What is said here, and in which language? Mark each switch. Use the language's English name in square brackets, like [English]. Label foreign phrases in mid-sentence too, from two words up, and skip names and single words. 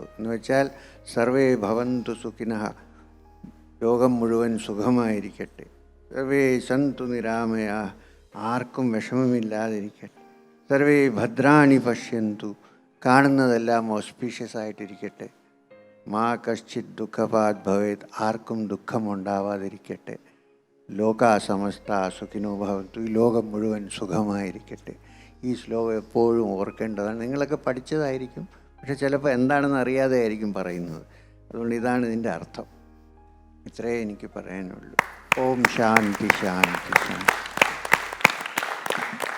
[Malayalam] എന്ന് വെച്ചാൽ [Sanskrit] സർവേ ഭവന്തു സുഖിനഃ, [Malayalam] ലോകം മുഴുവൻ സുഖമായിരിക്കട്ടെ. [Sanskrit] സർവേ സന്തു നിരാമയാ, [Malayalam] ആർക്കും വിഷമമില്ലാതിരിക്കട്ടെ. [Sanskrit] സർവേ ഭദ്രാണി പശ്യന്തു, [Malayalam] കാണുന്നതെല്ലാം ഓസ്പീഷ്യസ് ആയിട്ടിരിക്കട്ടെ. [Sanskrit] മാ കശ്ചിത് ദുഃഖപാത് ഭവേത്, [Malayalam] ആർക്കും ദുഃഖമുണ്ടാവാതിരിക്കട്ടെ. [Sanskrit] ലോകാ സമസ്ത സുഖിനോ ഭവന്തു, [Malayalam] ഈ ലോകം മുഴുവൻ സുഖമായിരിക്കട്ടെ. ഈ ശ്ലോകം എപ്പോഴും ഓർക്കേണ്ടതാണ്. നിങ്ങളൊക്കെ പഠിച്ചതായിരിക്കും, പക്ഷെ ചിലപ്പോൾ എന്താണെന്ന് അറിയാതെ ആയിരിക്കും പറയുന്നത്. അതുകൊണ്ട് ഇതാണ് ഇതിൻ്റെ അർത്ഥം. ഇത്രയേ എനിക്ക് പറയാനുള്ളൂ. [Sanskrit] ഓം ശാന്തി ശാന്തി ശാന്തി.